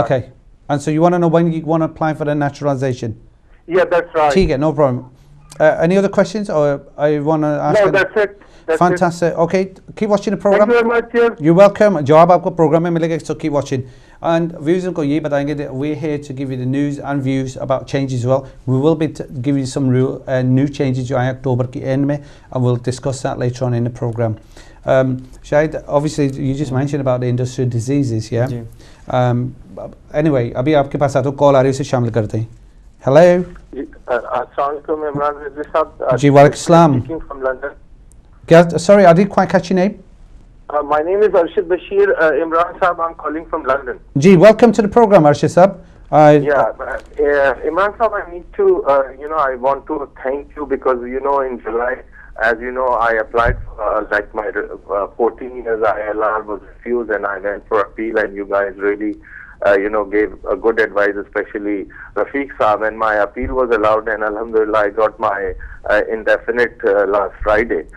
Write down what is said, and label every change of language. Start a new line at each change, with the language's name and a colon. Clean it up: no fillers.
English: Okay, and so you want to know when you want to apply for the naturalization? Yeah, that's right.
Hindi: ठीक है,
English: no problem. Any other questions, or I want to ask? No, that's it. That's Fantastic. It. Okay, keep watching the program. Thank you very much. Cheers. You're welcome.
Hindi: जवाब आपको programme में मिलेगा,
English: so keep watching. And
Hindi: viewers को ये बताएंगे
English: that we're here to give you the news and views about changes as well. We will be giving you some real new changes
Hindi: जो आए अक्टूबर के end में,
English: and we'll discuss that later on in the program. Shahid, obviously you just mentioned about the industrial diseases, yeah?
Hindi: Anyway, अभी आपके पास तो call आ रही है, उसे शामिल करते हैं.
English: Hello.
Hindi: अस्सलाम वालेकुम इमरान रिजवी साहब. जी वालेकुम सलाम.
English: Speaking from London. Sorry, I didn't quite catch your name. My name is Arshid Bashir. Imran Saab, I'm calling from London. Ji, welcome to the program, Arshid Saab. Imran Saab, I need to, I want to thank you because, in July, as you know, I applied for, like my 14 years ILR was refused and I went for appeal, and you guys really, gave a good advice, especially Rafiq Saab, and my appeal was allowed, and Alhamdulillah, I got my indefinite last Friday.